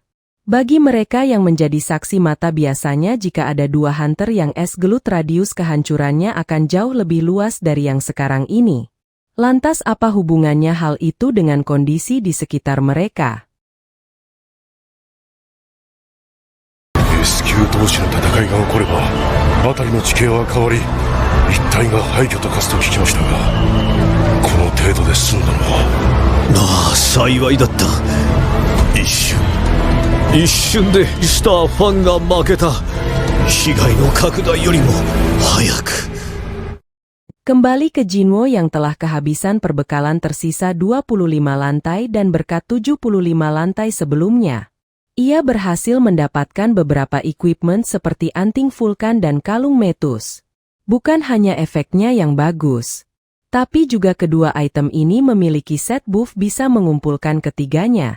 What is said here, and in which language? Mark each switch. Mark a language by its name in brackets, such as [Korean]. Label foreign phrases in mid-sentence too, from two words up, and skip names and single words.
[Indonesian] Bagi mereka yang menjadi saksi mata biasanya jika ada 2 hunter yang es gelut radius kehancurannya akan jauh lebih luas dari yang sekarang ini. Lantas apa hubungannya hal itu dengan kondisi di sekitar mereka? [Japanese] S 級同士の戦いが起これば辺りの地形は変わり一帯が廃墟と化すと聞きましたがこの程度で済んだのはああ幸いだった。一瞬でスターファンが負けた。被害の拡大よりも早く。 [Indonesian] Kembali ke Jinwo yang telah kehabisan perbekalan tersisa 25 lantai dan berkat 75 lantai sebelumnya. Ia berhasil mendapatkan beberapa equipment seperti anting vulkan dan kalung metus. Bukan hanya efeknya yang bagus, tapi juga kedua item ini memiliki [English] set buff [Indonesian] bisa mengumpulkan ketiganya.